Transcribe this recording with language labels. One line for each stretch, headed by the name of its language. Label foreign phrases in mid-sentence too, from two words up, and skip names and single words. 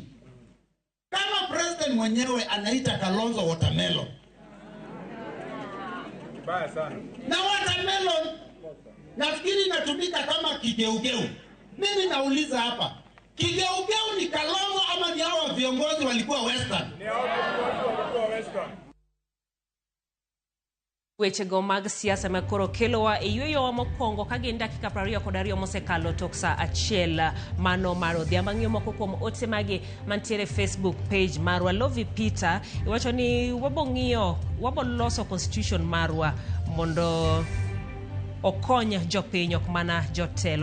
Swahili: Kama president mwenyewe anaita Kalonzo watermelon. Baya sana. Na watermelon nafikiri inatumika kama kigeugeu. Mimi nauliza hapa, kigeugeu ni Kalonzo ama ni hawa viongozi walikuwa Western? Ni hawa viongozi walikuwa Western.
Luo (Kenya and Tanzania): Weche go mag siasa makoro kelowa e yueyo mokwongo ka gin dakika 22 mosekalo tok sa achiel mano mar odhiambo. Ng'iyo moko kuom ote magi mantiere Facebook page marwa. Lovi Peter iwacho ni wabo loso constitution marwa mondo okony jopiny ok mana jotelo.